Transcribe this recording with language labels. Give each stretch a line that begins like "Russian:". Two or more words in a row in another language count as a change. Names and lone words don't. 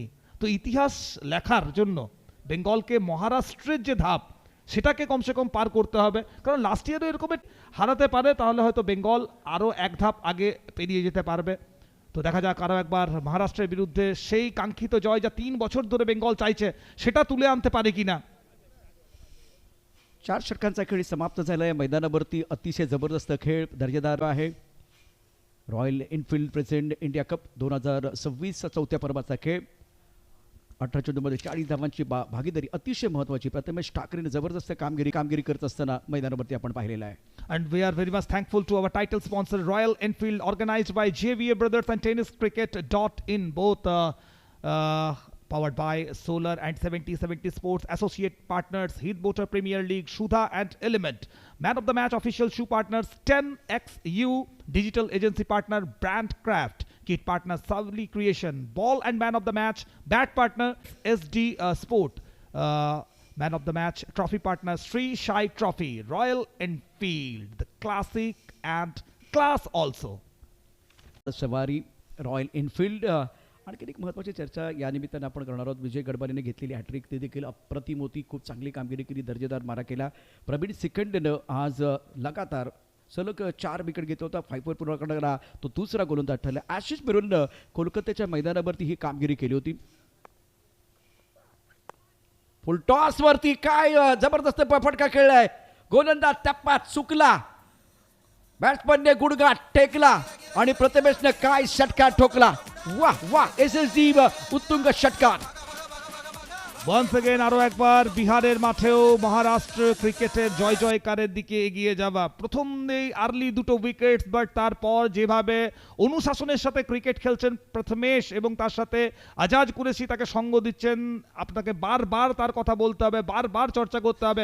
Bangla: তো ইতিহাস লেখার জন্য বেঙ্গলকে মহারাষ্ট্রের যে ধাপ সেটাকে
Hindi: कमसे कम
Bangla: পার করতে হবে, কারণ লাস্ট ইয়ারও এরকম হারাতে পারে, তাহলে হয়তো বেঙ্গল আরও এক ধাপ আগে পেরিয়ে যেতে পারবে। তো দেখা যাক আরও একবার মহারাষ্ট্রের বিরুদ্ধে সেই কাঙ্ক্ষিত জয় যা 3 বছর ধরে বেঙ্গল চাইছে সেটা তুলে আনতে পারে কিনা।
Marathi: 4 षटकांचा खेळ समाप्त झालाय। मैदानावरती अतिशय जबरदस्त खेळ दर्जेदार आहे। रॉयल एनफील्ड प्रेसिडेंट इंडिया कप 2026 चौथ्या पर्वाचा खेळ। 18 चेंडूमध्ये 40 धावांची भागीदारी अतिशय महत्वाची प्रथमेश ठाकरेने जबरदस्त कामगिरी करत असताना मैदानावरती आपण पाहिलेलं आहे।
English: And we are very much thankful to our title sponsor Royal Enfield, organized by JVA Brothers and tenniscricket.in, both powered by Solar and 70/70 Sports, associate partners Heath Motor Premier League, Shudha and Element, man of the match official shoe partners 10XU, digital agency partner Brandcraft, kit partner Savli Creation, ball and man of the match bat partner SD Sport, man of the match trophy partner Sri Shai Trophy, Royal Enfield, the classic and class also.
Marathi: सवारी रॉयल एनफील्ड। आणखी एक महत्त्वाची चर्चा या निमित्ताने आपण करणार आहोत। विजय गडबालेने घेतलेली हॅट्रिक ते देखील अप्रतिम होती, खूप चांगली कामगिरी केली, दर्जेदार मारा केला। प्रवीण सिकंदनं आज लगातार सलग 4 विकेट घेत होता, 5 पूर्ण करणारा तो दुसरा गोलंदाज ठरला। आशिष मेहरनं कोलकात्याच्या मैदानावरती ही कामगिरी केली होती।
English: full toss
Marathi: वरती काय जबरदस्त फटका खेळलाय, गोलंदाज टप्प्यात चुकला, बॅट्समनने गुडघा टेकला आणि प्रथमेशने काय षटकार ठोकला। वाह वाह, एसएसडी उत्तुंग षटकार।
English: once again
Bangla: আরো একবার বিহারের মাঠেও মহারাষ্ট্র ক্রিকেটের জয় জয়কারের দিকে এগিয়ে যাওয়া। প্রথম এই আর্লি দুটো উইকেটস, বাট তারপর যেভাবে অনুশাসনের সাথে ক্রিকেট খেলছেন প্রথমেশ এবং তার সাথে আজাজ কুরেশি তাকে সঙ্গ দিচ্ছেন, আপনাকে বারবার তার কথা বলতে হবে, বারবার চর্চা করতে হবে।